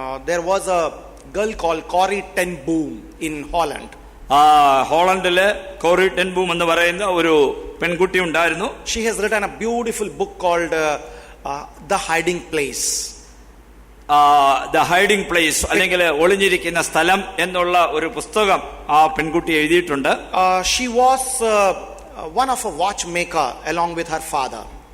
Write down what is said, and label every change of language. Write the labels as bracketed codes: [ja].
[en] There was a girl called Corrie ten Boom in Holland. [ml] ഹോളണ്ടില് quarry ten boom എന്ന് പറയുന്ന ഒരു പെൺകുട്ടി ഉണ്ടായിരുന്നു. [en] She has written a beautiful book called The Hiding Place. [ml] The Hiding Place, അല്ലെങ്കിൽ ഒളിഞ്ഞിരിക്കുന്ന സ്ഥലം എന്നുള്ള ഒരു പുസ്തകം ആ പെൺകുട്ടി എഴുതിയിട്ടുണ്ട്. [en] She was one of a watchmaker along with her father.